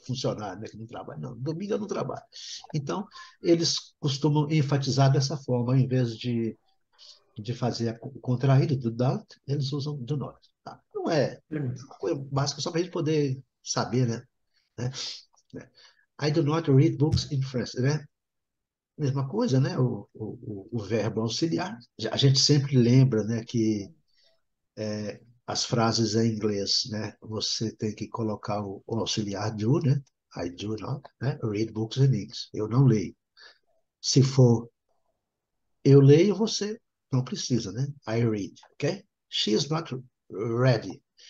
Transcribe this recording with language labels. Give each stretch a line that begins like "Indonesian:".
Portuguese: Funcionário, né? Que não trabalha. Não, domingo eu não trabalho. Então, eles costumam enfatizar dessa forma, ao invés de fazer o contraído do don't, eles usam do not. Tá? Não é uma coisa básica só para a gente poder saber, né? Né?
English: I do not read books in French, né?
Portuguese: Mesma coisa, né? O verbo auxiliar. A gente sempre lembra, né, que as frases em inglês, né? Você tem que colocar o auxiliar do, né? I do not, né?
English: Read books in English.
Portuguese: Eu não leio. Se for eu leio, você não precisa, né?
English: I read, ok? She is not ready.